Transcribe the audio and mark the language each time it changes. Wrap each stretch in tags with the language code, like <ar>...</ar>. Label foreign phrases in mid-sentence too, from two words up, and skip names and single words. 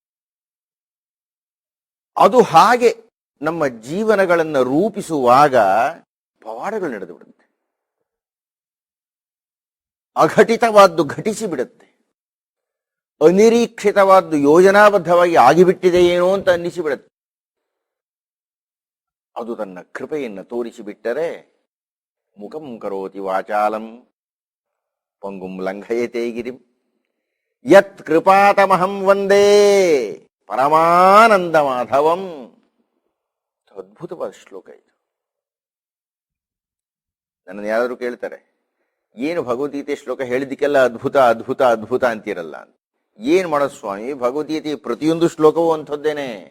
<kn>ಅದು ಹಾಗೆ ನಮ್ಮ ಜೀವನಗಳನ್ನು ರೂಪಿಸುವಾಗ ಪವಾಡಗಳು ನಡೆದು ಬಿಡುತ್ತೆ. ಅಘಟಿತವಾದ್ದು ಘಟಿಸಿ ಬಿಡುತ್ತೆ. ಅನಿರೀಕ್ಷಿತವಾದ್ದು ಯೋಜನಾಬದ್ಧವಾಗಿ ಆಗಿಬಿಟ್ಟಿದೆಯೇನೋ ಅಂತ ಅನ್ನಿಸಿಬಿಡುತ್ತೆ. ಅದು ತನ್ನ ಕೃಪೆಯನ್ನು ತೋರಿಸಿಬಿಟ್ಟರೆ,</kn> <sa>ಮುಖಂ ಕರೋತಿ ವಾಚಾಲಂ ಪಂಗುಂ ಲಂಘಯತೆ ಗಿರಿಂ ಯತ್ ಕೃಪಾತಮಹಂ ವಂದೇ ಪರಮಾನಂದ ಮಾಧವಂ.</sa> <kn>ಅದ್ಭುತವಾದ ಶ್ಲೋಕ ಇದು. ನನ್ನನ್ನು ಯಾರಾದರೂ ಕೇಳ್ತಾರೆ, ಏನು ಭಗವದ್ಗೀತೆ ಶ್ಲೋಕ ಹೇಳಿದ್ದಕ್ಕೆಲ್ಲ ಅದ್ಭುತ ಅದ್ಭುತ ಅದ್ಭುತ ಅಂತೀರಲ್ಲ ಅಂತ. ಏನ್ ಮಾಡೋದು ಸ್ವಾಮಿ, ಭಗವದ್ಗೀತೆಯ ಪ್ರತಿಯೊಂದು ಶ್ಲೋಕವೂ ಅಂಥದ್ದೇನೆ.</kn>